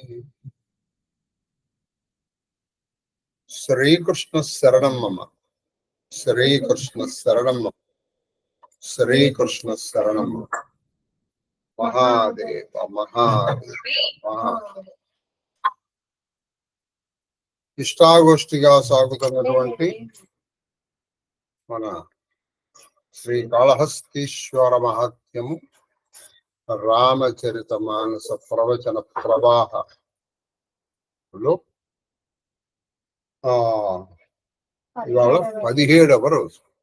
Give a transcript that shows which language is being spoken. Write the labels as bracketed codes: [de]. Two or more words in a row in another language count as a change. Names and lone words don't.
[sa] श्रीकृष्ण शरणं मम, श्रीकृष्ण शरणं मम, श्रीकृष्ण शरणं मम। महादेव महादेव महादेव। [te] ఇష్టాగోష్ఠిగా సాగుతున్నటువంటి మన శ్రీ కాళహస్తీశ్వర మహాత్మ్యము రామచరిత మానస ప్రవచన ప్రవాహంలో ఇవాళ 17వ రోజు.